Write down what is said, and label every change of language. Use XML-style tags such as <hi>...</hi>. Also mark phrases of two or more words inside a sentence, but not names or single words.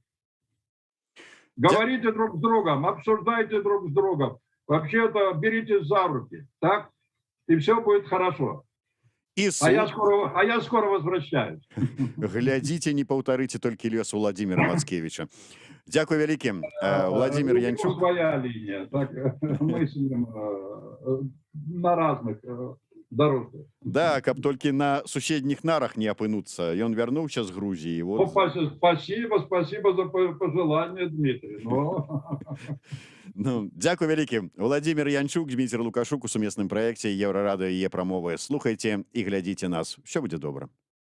<ru>Говорите друг с другом, обсуждайте друг с другом. Вообще-то берите за руки, так? И все будет хорошо. А я скоро возвращаюсь.</ru> <be>Глядзіце, не паўтарыце толькі лёс Владимира Мацкевича. Дзякуй вялікі. Владимир Янчук.</be> <ru>Своя линия. Так, мыслим на разных дорожках.</ru> <be>Да, каб толькі на суседніх нарах не апынуцца. Ён вярнуўся з Грузіі.</be> <ru>Вот. Спасибо за пожелание, Дмитрий.</ru> <be>Ну, дзякуй вялікі. Владимир Янчук, Дміцір Лукашук у сумесным праекце Еўрарада і Е-прамовы. Слухайце і глядзіце нас. Усё будзе добра.</be>